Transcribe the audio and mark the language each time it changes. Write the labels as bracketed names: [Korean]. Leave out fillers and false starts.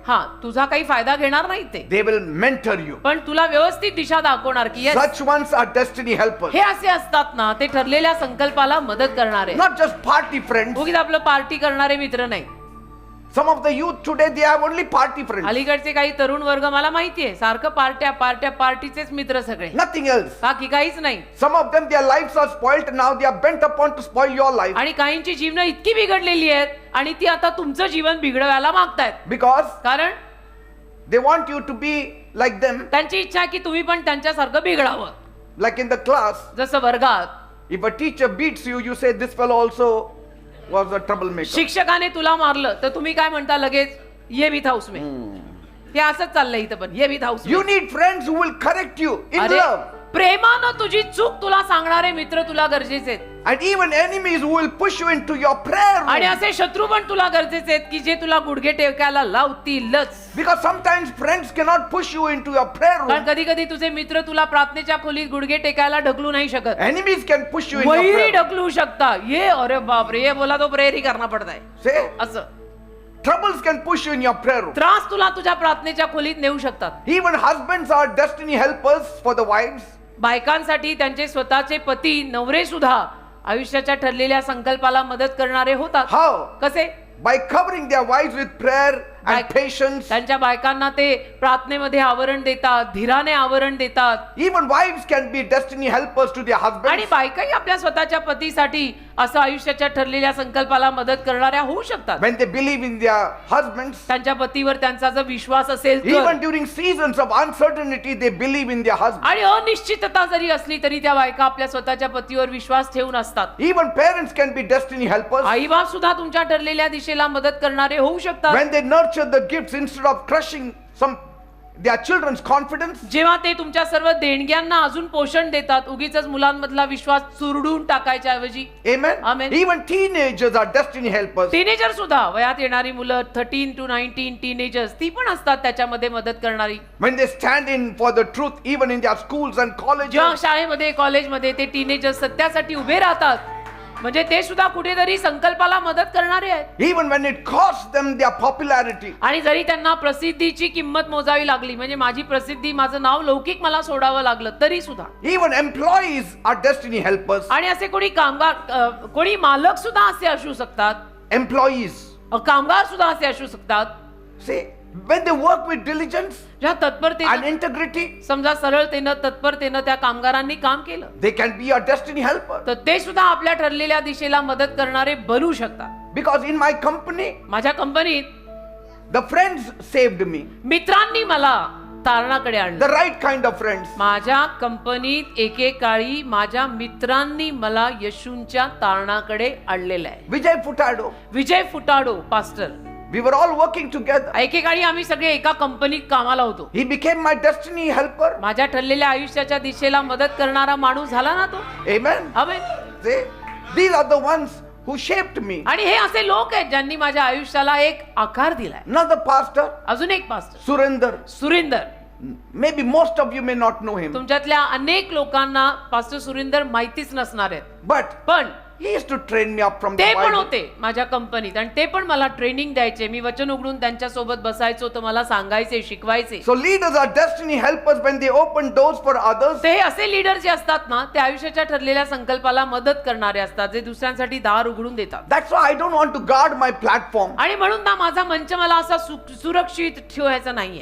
[Marathi] हा, तुझा काही फायदा घेणार नाही ते, [English] They will mentor you. [Marathi] पण तुला व्यवस्थित दिशा दाखवणार की yes, [English] Such ones are destiny helpers. [Marathi] हे असे असतात ना, ते ठरलेल्या संकल्पाला मदत करणारे, [English] Not just party friends. [Marathi] उगीच आपलं पार्टी करणारे मित्र नाही. [English] Some of the youth today, they have only party friends. [Marathi] अलीकडचे काही तरुण वर्ग मला माहितीये, सारखं पार्ट्या पार्ट्या पार्टीचेच मित्र सगळे, [English] Nothing else. [Marathi] बाकी काहीच नाही. [English] Some of them, their lives are spoiled now. They are bent upon to spoil your life. [Marathi] आणि काहींची जीवन इतकी बिघडलेली आहेत आणि ती आता तुमचं जीवन बिघडवायला मागतायत, [English] Because [Marathi] कारण [English] they want you to be like them. [Marathi] त्यांची इच्छा आहे की तुम्ही पण त्यांच्यासारखं बिघडावं. [English] Like in the class, [Marathi] जसं वर्गात [English] if a teacher beats you, you say, this fellow also was a troublemaker. [Marathi] शिक्षकाने तुला मारलं तर तुम्ही काय म्हणता लगेच? [Hindi] ये विथ हाऊस में. [Marathi] हे असंच चाललंय इथं पण, [Hindi] ये विथ हाऊस में. [English] You need friends who will correct you in [Marathi] अरे [English] love. [Marathi] प्रेमानं तुझी चूक तुला सांगणारे मित्र तुला गरजेचे आहेत. [English] And even enemies who will push you into your prayer [Marathi] आणि [English] room. [Marathi] असे शत्रू पण तुला गरजेचे आहेत की जे तुला गुडघे टेकायला लावतीलच. [English] Because sometimes friends cannot push you into your prayer [Marathi] कारण [English] room. [Marathi] कधी कधी तुझे मित्र तुला प्रार्थनेच्या खोलीत गुडघे टेकायला ढकलू नाही शकत. [English] Enemies can push you in your [Marathi] very [English] prayer room. [Marathi] ढकलू शकता. [Hindi] ये अरे बापरे, ये बोला तो प्रेयर ही करना पडता है. [English] Say, [Marathi] असं [English] troubles can push you in your prayer room. [Marathi] त्रास तुला तुझ्या प्रार्थनेच्या खोलीत नेऊ शकतात. [English] Even husbands are destiny helpers for the wives. [Marathi] बायकांसाठी त्यांचे स्वतःचे पती नवरे सुद्धा आयुष्याच्या ठरलेल्या संकल्पाला मदत करणारे होतात. [English] How? [Marathi] कसे? [English] By covering their wives with prayer and patience. [Marathi] त्यांच्या बायकांना ते प्रार्थनेमध्ये आवरण देतात, धीराने आवरण देतात. [English] Even wives can be destiny helpers to their [Marathi] आणि [English] husbands. [Marathi] बायकाही आपल्या स्वतःच्या पतीसाठी असं आयुष्याच्या ठरलेल्या संकल्पाला मदत करणाऱ्या होऊ शकतात. [English] When they believe in their husbands, [Marathi] त्यांच्या पतीवर त्यांचा जर विश्वास असेल तर, [English] even during seasons of uncertainty, they believe in their husbands. [Marathi] आणि अनिश्चितता जरी असली तरी त्या बायका आपल्या स्वतःच्या पतीवर विश्वास ठेवून असतात. [English] Even parents can be destiny helpers. [Marathi] आई बाप सुद्धा तुमच्या ठरलेल्या दिशेला मदत करणारे होऊ शकतात. [English] When they nurture the gifts instead of crushing their children's confidence. [Marathi] जेव्हा ते तुमच्या सर्व देणग्यांना अजून पोषण देतात, उगीच मुलांमधला विश्वास चुरडून टाकायच्या ऐवजी. [English] Amen. Amen. Even teenagers are destiny helpers. [Marathi] Teenager सुद्धा, वयात येणारी मुलं [English] 13 to 19 [Marathi] टीनेजर्स, ती पण असतात त्याच्यामध्ये मदत करणारी. [English] When they stand in for the truth, even in their schools and [Marathi] जेव्हा [English] colleges. [Marathi] शाळेमध्ये कॉलेजमध्ये ते टीनेजर्स सत्यासाठी उभे राहतात, म्हणजे ते सुद्धा कुठेतरी संकल्पाला मदत करणारे आहेत. [English] Even when it costs them their popularity. [Marathi] आणि जरी त्यांना प्रसिद्धीची किंमत मोजावी लागली, म्हणजे माझी प्रसिद्धी, माझं नाव लौकिक मला सोडावं लागलं तरी सुद्धा. [English] Even employees are destiny helpers. [Marathi] आणि असे कोणी कामगार, कोणी मालक सुद्धा असे असू शकतात, [English] Employees. [Marathi] कामगार सुद्धा असे असू शकतात. [English] See, when they work with diligence [Marathi] ज्या [English] and [Marathi] तत्परतेने, [English] integrity, [Marathi] समजा सरळतेनं तत्परतेनं त्या कामगारांनी काम केलं, [English] they can be a destiny helper. [Marathi] तर ते सुद्धा आपल्या ठरलेल्या दिशेला मदत करणारे बनू शकतात. [English] Because in my company, [Marathi] माझ्या कंपनीत [English] the friends saved me. [Marathi] मित्रांनी मला तारणाकडे आणलं. [English] The right kind of friends. [Marathi] माझ्या कंपनीत एकेकाळी माझ्या मित्रांनी मला येशूंच्या तारणाकडे आणलेलं आहे. [English] Vijay Futado. [Marathi] Vijay फुटाडो pastor, [English] We were all working together. [Marathi] एकेकाळी आम्ही सगळे एका कंपनीत कामाला होतो. [English] He became my destiny helper. [Marathi] माझ्या ठरलेल्या आयुष्याच्या दिशेला मदत करणारा माणूस झाला ना तो. [English] Amen. [Marathi] Amen. [English] See, these are the ones who shaped me. [Marathi] आणि हे असे लोक आहेत ज्यांनी माझ्या आयुष्याला एक आकार दिलाय. [English] Another pastor, [Marathi] अजून एक pastor [English] Surinder. [Marathi] Surinder, [English] Maybe most of you may not know him. [Marathi] तुमच्यातल्या अनेक लोकांना पास्टर सुरिंदर माहितीच नसणार आहेत, [English] But [Marathi] पण [English] he used to train me up from [Marathi] ते [English] the [Marathi] पण [English] Bible. [Marathi] होते माझ्या कंपनीत आणि ते पण मला ट्रेनिंग द्यायचे. मी वचन उघडून त्यांच्या सोबत बसायचो, तर मला सांगायचे, शिकवायचे. [English] So leaders are destiny helpers when they open doors for others. [Marathi] ते हे असे लीडर जे असतात ना, ते आयुष्याच्या ठरलेल्या संकल्पाला मदत करणारे असतात, जे दुसऱ्यांसाठी दार उघडून देतात. [English] That's why I don't want to guard my platform. [Marathi] आणि म्हणून ना माझा मंच मला असा सुरक्षित ठेवायचा नाहीये.